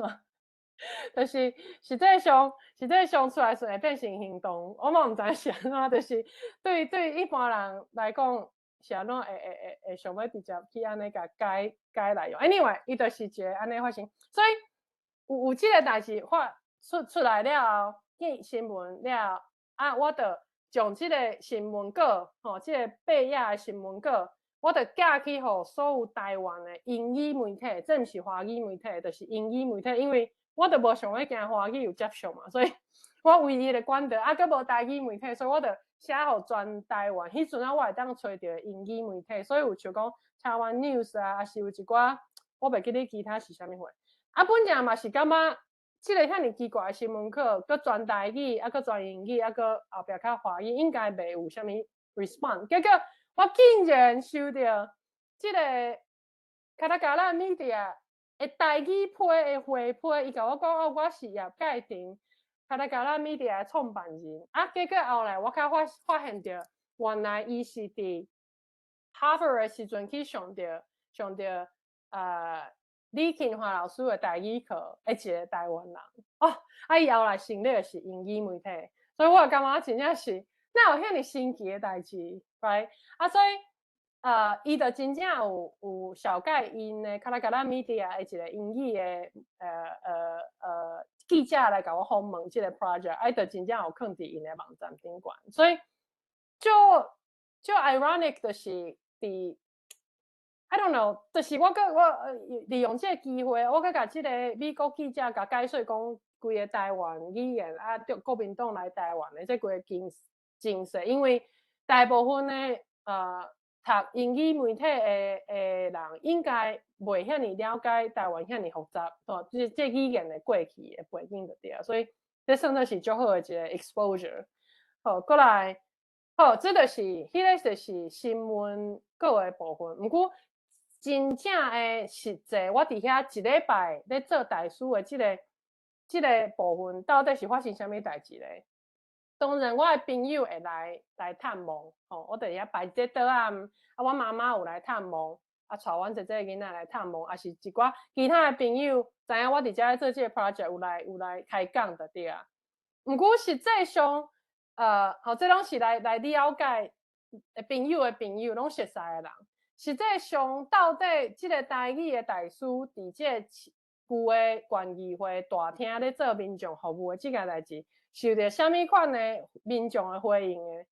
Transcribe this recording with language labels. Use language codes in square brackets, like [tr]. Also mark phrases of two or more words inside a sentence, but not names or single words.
[nan] 就是实际上出来是会变成行动，我嘛毋知是安怎，就是对一般人来讲是安怎会想要直接去安尼甲改来用。Anyway， 伊就是一个安尼发生，所以有即个代志出来了后，见新闻了我就将即个新闻稿即个8页的新闻稿，我就寄去互所有台湾的英语媒体，这毋是华语媒体，就是英语媒体，因为我就无想要惊华语有接受嘛，所以我唯一的管道佫无台语媒体，所以我就写互全台湾。迄阵我会当找到英语媒体，所以有像讲台湾 news 还是有一寡我袂记得其他是啥物货。本正嘛是感觉即个遐尔奇怪的新闻课，佫全台语，佫全英语，佫后壁较华语，应该袂有啥物 response。结果我竟然收到即个卡拉卡拉 media。台语批的回批，伊甲我讲我是业界庭卡拉卡拉 media 的创办人。结果后来我较发现到，原来伊是伫 Harvard 的时阵去上到李庆华老师的台语课，一个台湾人伊后来成立的是英语媒体，所以我感觉真正是哪有遐尼神奇的代志 ，right？ 所以。伊就真正有小盖因的卡拉卡拉 media 的一个英语的记者来甲我访问即个 project，就真正有放伫因的网站顶悬，所以就 ironic 就是伫 [en] I don't know， [nan] 就是我利用这个机会，我甲这个美国记者甲解说讲，规个台湾语言啊，对国民党来台湾的这几个精势，因为大部分的读英语媒体的人，应该袂遐尼了解台湾遐尼复杂，这语言的过去的背景就对啊，所以这算作是足好的一个 exposure。好，过来，好，这就是迄个就是新闻各个部分，毋过。真正的实际，我伫遐一礼拜咧做代书的这个部分，到底是发生啥物代志咧？当然，我的朋友会来探望，我伫遐摆一个桌仔，我妈妈有来探望，带阮姐姐囡仔来探望，是一寡其他的朋友知影我伫遮做这个 project 有来开讲的对啊。毋过实际上，这拢是来了解朋友的朋友，拢熟悉的人。实际上，到底这个台语的大师伫这旧的县议会大厅咧做民众服务的这件代志，受到什么款的民众的回应的？